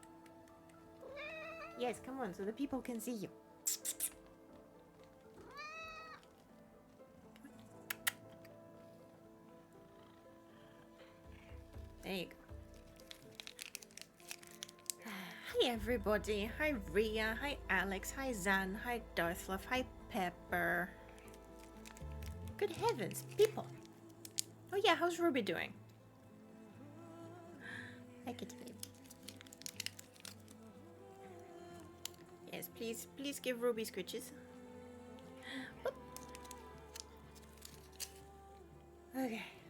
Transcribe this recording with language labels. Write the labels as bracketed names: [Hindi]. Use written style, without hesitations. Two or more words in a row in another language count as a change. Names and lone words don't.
[English] Yes, come on, so the people can see you. There you go. Hi everybody. Hi Ria. Hi Alex. Hi Zan. Hi Darthluff. Hi Pepper. Good heavens, people. Oh yeah, how's Ruby doing? Hi kitty baby. Yes, please give Ruby scritches. Oop. Okay.